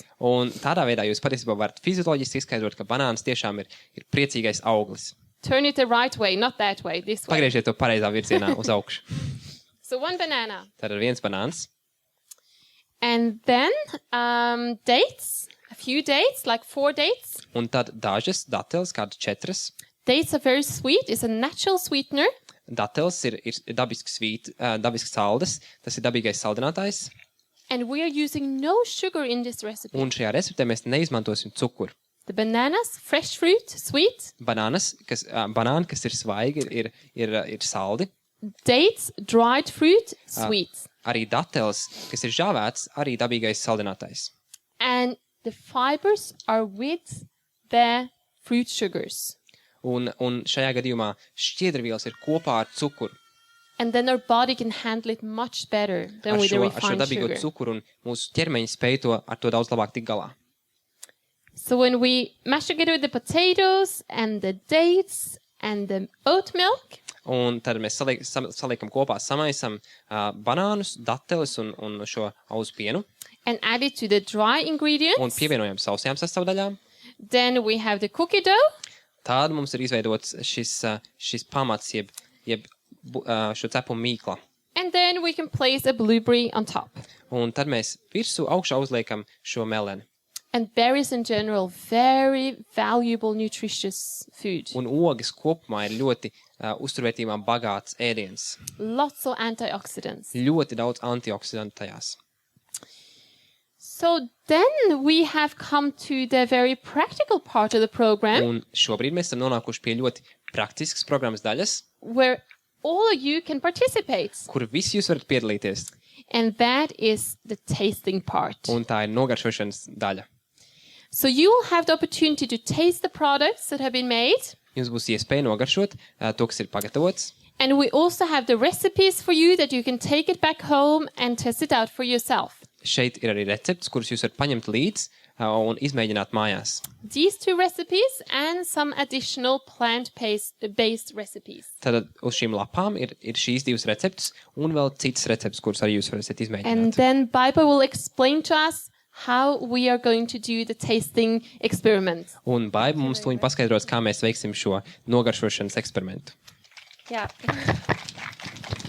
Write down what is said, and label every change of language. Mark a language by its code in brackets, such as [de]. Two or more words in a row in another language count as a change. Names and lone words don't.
[lv] Un tādā veidā jūs patiesībā varat fizioloģiski izskaidrot, ka banāns tiešām ir priecīgais auglis. [en] Turn it the right way, not that way, this way. [lv] Pagriežiet to pareizā virzienā uz augšu. [en] So 1 banana. [lv] Tad ir 1 banāns, [en] And then dates, a few dates, like 4 dates. [lv] un tad dažas dateles, kādas 4. [en] Dates are very sweet. It's a natural sweetener. [lv] Dateles ir dabisks saldes, tas ir dabīgais saldinātājs, [en] And we are using no sugar in this recipe. [lv] un šajā receptē mēs neizmantosim cukuru. [en] The bananas, fresh fruit, sweet. [lv] Banāni, kas ir svaigi, ir saldi. [en] Dates, dried fruit, sweet. [lv] Arī dateles, kas ir žāvēts, arī dabīgais saldinātājs. [en] And the fibers are with the fruit sugars. [lv] Un šajā gadījumā šķiedrvielas ir kopā ar cukuru. [en] And then our body can handle it much better than [lv] Ar [en] with the [lv] šo [en] refined [lv] dabīgo [en] sugar. [lv] cukuru, un mūsu ķermeņi spēj ar to daudz labāk tikt galā. [en] So when we mash together with the potatoes and the dates and the oat milk, [lv] Un tad mēs saliekam kopā, samaisam banānus, dateles un šo auzu pienu, [en] and add it to the dry [lv] un [en] ingredients, [lv] pievienojam sausajām sastāvdaļām. [en] then we have the cookie dough. [lv] Tāda mums ir izveidots šis pamats, jeb šo cepumu mīkla. [en] And then we can place a blueberry on top. [lv] Un tad mēs augšā uzliekam šo meleni. [en] And berries in general, very valuable, nutritious food. [lv] Un ogas kopumā ir ļoti uzturvērtībā bagāts ēdiens. [en] Lots of antioxidants. [lv] Ļoti daudz antioksidantu tajās. [en] So then we have come to the very practical part of the program [lv] Un šobrīd mēs esam nonākuši pie ļoti praktiskas programmas daļas, [en] where all of you can participate. [lv] kur visi jūs varat piedalīties. [en] And that is the tasting part. [lv] Un tā ir nogaršošanas daļa. [en] So you will have the opportunity to taste the products that have been made. [lv] Jums būs iespēja nogaršot to, kas ir pagatavots. [en] And we also have the recipes for you that you can take it back home and test it out for yourself. [lv] Šeit ir arī recepts, kurus jūs varat paņemt līdzi un izmēģināt mājās. [en] These 2 recipes and some additional plant-based recipes. [lv] Tad uz šīm lapām ir šīs 2 receptes un vēl citas receptes, kuras arī jūs varat [en] And [lv] izmēģināt. [en] then Bible will explain to us how we are going to do the tasting experiment. [lv] Un Baiba mums tūlīt paskaidros, kā mēs veiksim šo nogaršošanas eksperimentu. [en] Yeah.